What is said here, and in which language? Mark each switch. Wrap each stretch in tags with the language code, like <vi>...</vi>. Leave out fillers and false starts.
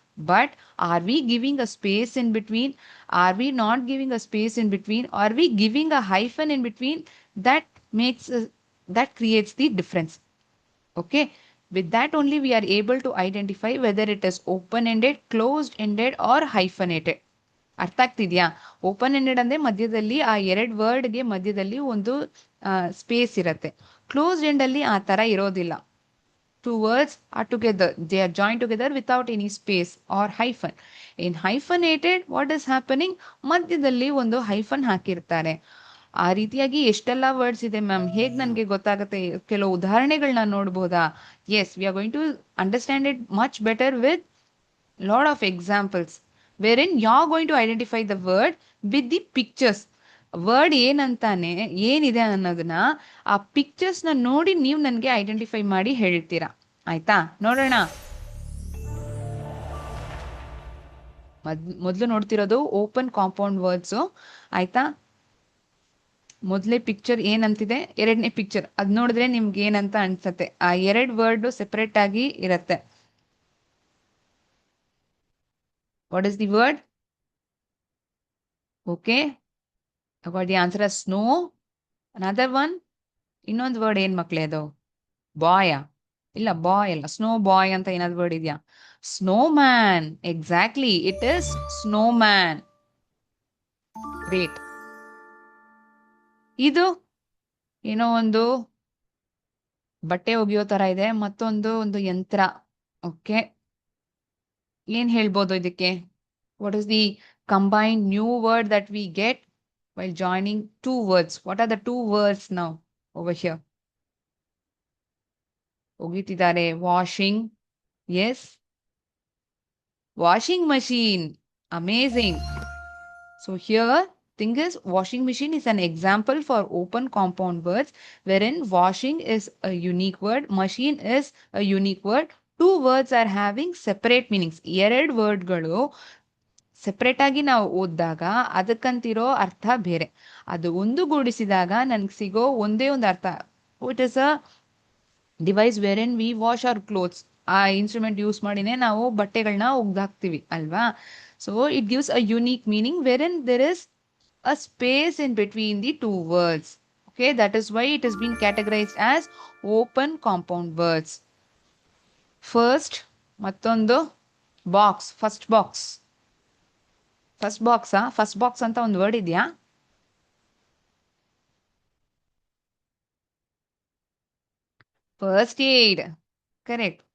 <en>But are we giving a space in between? Are we not giving a space in between? Are we giving a hyphen in between? That makes that creates the difference. Okay, with that only we are able to identify whether it is open ended, closed ended or hyphenated.</en> <kn>ಅರ್ಥ ಆಗ್ತಿದ್ಯಾ? Open ended ಅಂದ್ರೆ ಮಧ್ಯದಲ್ಲಿ ಆ ಎರಡು ವರ್ಡ್ಗೆ ಮಧ್ಯದಲ್ಲಿ ಒಂದು space ಇರತ್ತೆ. Close end ಅಲ್ಲಿ ಆ ತರ ಇರೋದಿಲ್ಲ.</kn> <en>Two words are together, they are joined together without any space or hyphen. In hyphenated, what is happening?</en> <kn>ಮಧ್ಯದಲ್ಲಿ ಒಂದು ಹೈಫನ್ ಹಾಕಿರ್ತಾರೆ. ಆ ರೀತಿಯಾಗಿ ಎಷ್ಟೆಲ್ಲ ವರ್ಡ್ಸ್ ಇದೆ ಮ್ಯಾಮ್, ಹೇಗ್ ನನ್ಗೆ ಗೊತ್ತಾಗುತ್ತೆ? ಕೆಲವು ಉದಾಹರಣೆಗಳನ್ನ ನೋಡ್ಬೋದಾ?</kn> <en>Yes, we are going to understand it much better with lot of examples wherein you're going to identify the word with the pictures.</en> <kn>Word ಏನಂತಾನೆ, ಏನಿದೆ ಅನ್ನೋದನ್ನ ಆ ಪಿಕ್ಚರ್ಸ್ ನ ನೋಡಿ ನೀವು ನನ್ಗೆ ಐಡೆಂಟಿಫೈ ಮಾಡಿ ಹೇಳ್ತೀರಾ. ಆಯ್ತಾ? ನೋಡೋಣ. ಮೊದ್ಲು ನೋಡ್ತಿರೋದು ಓಪನ್ ಕಾಂಪೌಂಡ್ ವರ್ಡ್ಸ್. ಆಯ್ತಾ? ಮೊದಲೇ ಪಿಕ್ಚರ್ ಏನಂತಿದೆ, ಎರಡನೇ ಪಿಕ್ಚರ್ ಅದ್ ನೋಡಿದ್ರೆ ನಿಮ್ಗೆ ಏನಂತ ಅನ್ಸತ್ತೆ. ಆ ಎರಡ್ ವರ್ಡ್ ಸೆಪರೇಟ್ ಆಗಿ ಇರತ್ತೆ.</kn> <en>What is the word? Okay, I got the answer as snow. Another one,</en> <kn>ಇನ್ನೊಂದು ವರ್ಡ್ ಏನ್ ಮಕ್ಳೇ ಅದು? ಬಾಯ? ಇಲ್ಲ, ಬಾಯ್ ಅಲ್ಲ, ಸ್ನೋ ಬಾಯ್ ಅಂತ ಏನಾದ್ರು ವರ್ಡ್ ಇದೆಯಾ? Snow man.</kn> <en>Exactly, it is snowman. Great.</en> <kn>ಇದು ಏನೋ ಒಂದು ಬಟ್ಟೆ ಒಗೆಯೋ ತರ ಇದೆ, ಮತ್ತೊಂದು ಒಂದು ಯಂತ್ರ. ಓಕೆ, ಏನ್ ಹೇಳ್ಬೋದು ಇದಕ್ಕೆ?</kn> <en>What is the combined new word that we get while joining two words? What are the two words now over here?</en> <kn>ಒಗಿತಿದ್ದಾರೆ.</kn> <en>Washing. Yes, washing machine. Amazing. So here thing is, washing machine is an example for open compound words wherein washing is a unique word, machine is a unique word. Two words are having separate meanings.</en> <kn>ಎರಡು ವರ್ಡ್ಗಳು separate ಆಗಿ ನಾವು ಓದಿದಾಗ ಅದಕ್ಕಂತಿರೋ ಅರ್ಥ ಬೇರೆ. ಅದು ಒಂದುಗೂಡಿಸಿದಾಗ ನನ್ಗೆ ಸಿಗೋ ಒಂದೇ ಒಂದು ಅರ್ಥ.</kn> <en>It is a device where we wash our clothes.</en> <kn>ಆ ಇನ್ಸ್ಟ್ರೂಮೆಂಟ್ ಯೂಸ್ ಮಾಡಿನೇ ನಾವು ಬಟ್ಟೆಗಳನ್ನ ಒಗ್ದಾಕ್ತಿವಿ ಅಲ್ವಾ?</kn> <en>So it gives a unique meaning where there is a space in between the two words. Okay, that is why it has been categorized as open compound words. First,</en> <kn>ಮತ್ತೊಂದು box. First box. First ಬಾಕ್ಸಾ? First box ಅಂತ ಒಂದು word ಇದೆಯಾ?</kn> <en>First aid. Correct.</en>